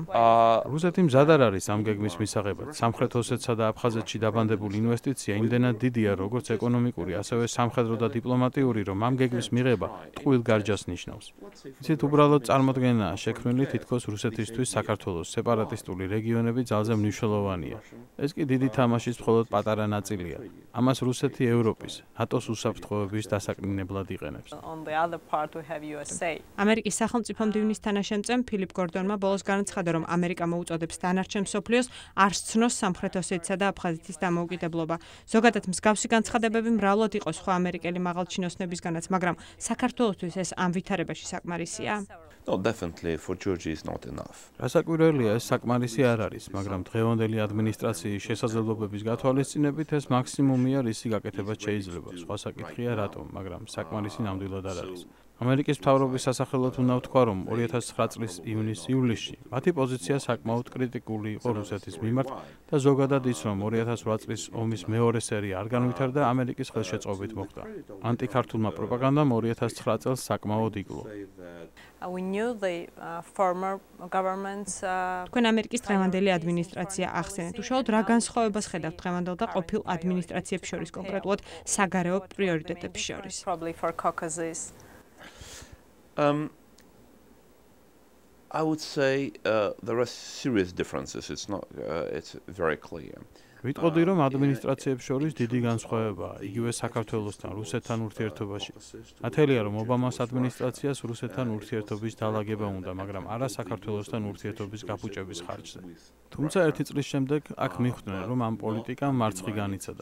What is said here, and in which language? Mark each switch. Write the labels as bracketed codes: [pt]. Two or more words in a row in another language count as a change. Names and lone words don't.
[ka] რუსეთი მზად არ არის ამ გეგმის მისაღებად. სამხრეთ ოსეთსა და აფხაზეთში დაბანდებული ინვესტიცია იმდენად დიდია, როგორც ეკონომიკური, ასევე სამხედრო და დიპლომატიური, რომ ამ გეგმის მიღება ტყუილ გარჯას ნიშნავს. იცით, უბრალოდ წარმოდგენაა შექმნილი, თითქოს რუსეთისთვის საქართველოს სეპარატისტული რეგიონები ძალზე მნიშვნელოვანია. ეს კი დიდი თამაშის მხოლოდ პატარა ნაწილია. ამას რუსეთი ევროპის, ნატოს უსაფრთხოების დასაკნინებლად იყენებს. [en] On the other part we have USA. [ka] ამერიკის სახელმწიფო მდივნის თანაშემწემ ფილიპ გორდონმა ბოლოს განაცხადა, რომ ამერიკა მოუწოდებს დანარჩენ მსოფლიოს არ სცნოს სამხრეთ ოსეთისა და აფხაზეთის დამოუკიდებლობა. ზოგადად მსგავსი განცხადებები მრავლად იყო სხვა ამერიკელი მაღალჩინოსნებისგანაც, მაგრამ საქართველოსთვის ეს ამ ვითარებაში საკმარისია? [en] no, definitely for Georgia is not enough. [ka] რასაკვირველია, ეს საკმარისი არ არის, მაგრამ დღევანდელი ადმინისტრაციის შესაძლებლობების გათვალისწინებით ეს მაქსიმუმია, რისი გაკეთებაც შეიძლება. სხვა საკითხია რატომ, მაგრამ საკმარისი ნამდვილად არ არის. ამერიკის მთავრობის სასახელოდ უნდა ვთქვა, რომ 2009 წლის ივნის-ივლისში მათი პოზიცია საკმაოდ კრიტიკული იყო რუსეთის მიმართ და ზოგადად ის, რომ 2008 წლის ომის მეორე სერია არ განვითარდა, ამერიკის ხელშეწყობით მოხდა. ანტიქართულმა პროპაგანდამ 2009 წელს საკმაოდ იკლო. [en] We knew the former governments [ka] თქვენ ამერიკის დღევანდელი ადმინისტრაცია ახსენეთ. უშუალოდ რა განსხვავებას ხედავთ დღევანდელ და ყოფილ ადმინისტრაციებს შორის, კონკრეტულად საგარეო პრიორიტეტებს შორის? [en] probably for Caucasus. I would say there are serious differences. It's very clear. [ka] ვიტყოდი, რომ ადმინისტრაციებს შორის დიდი განსხვავებაა, იგივე საქართველოსთან, რუსეთთან ურთიერთობაში. ათელია, რომ ობამას ადმინისტრაციას რუსეთთან ურთიერთობის დალაგება უნდა, მაგრამ არა საქართველოსთან ურთიერთობის გაფუჭების ხარჯზე. თუმცა ერთი წლის შემდეგ აქ მიხვდნენ, რომ ამ პოლიტიკამ მარცხი განიცადა.